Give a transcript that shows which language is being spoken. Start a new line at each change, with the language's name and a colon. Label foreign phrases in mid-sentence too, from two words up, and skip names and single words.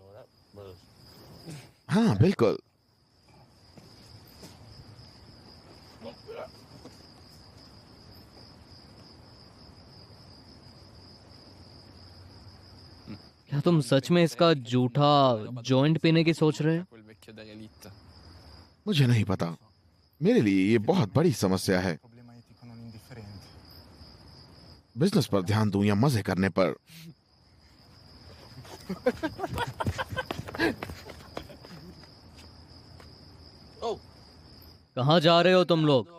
Hindi: हाँ बिल्कुल। क्या तुम सच में इसका जूठा जॉइंट पीने की सोच रहे हो?
Italian: Quel vecchio derelitto.
Hindi: मुझे नहीं पता। मेरे लिए ये बहुत बड़ी समस्या है। बिजनेस पर ध्यान दूं या मजे करने पर? कहाँ जा रहे हो तुम लोग?